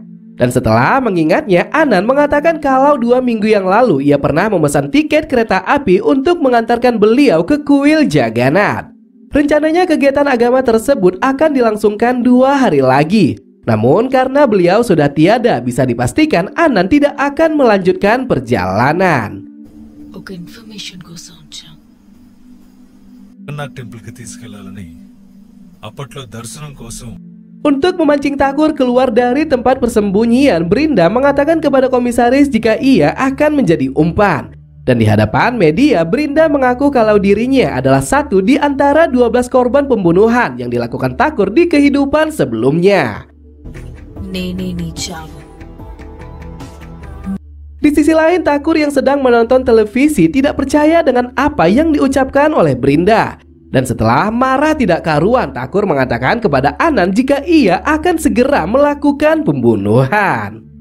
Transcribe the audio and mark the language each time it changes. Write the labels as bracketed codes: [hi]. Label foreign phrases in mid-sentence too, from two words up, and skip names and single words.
[id] Dan setelah mengingatnya, Anand mengatakan kalau 2 minggu yang lalu ia pernah memesan tiket kereta api untuk mengantarkan beliau ke kuil Jagannath. Rencananya kegiatan agama tersebut akan dilangsungkan 2 hari lagi. Namun karena beliau sudah tiada, bisa dipastikan Anand tidak akan melanjutkan perjalanan. [te] ఒక ఇన్ఫర్మేషన్ కోసం వచ్చాం. జగన్నాథ్ టెంపుల్కి తీసుకెళ్లాలని అప్పట్లో దర్శనం కోసం. [id] Untuk memancing Thakur keluar dari tempat persembunyian, Brinda mengatakan kepada komisaris jika ia akan menjadi umpan. Dan di hadapan media, Brinda mengaku kalau dirinya adalah satu di antara 12 korban pembunuhan yang dilakukan Thakur di kehidupan sebelumnya. [te] నేనే నీ చావు. [id] Di sisi lain, Thakur yang sedang menonton televisi tidak percaya dengan apa yang diucapkan oleh Brinda. Dan setelah marah tidak karuan, Thakur mengatakan kepada Anand jika ia akan segera melakukan pembunuhan.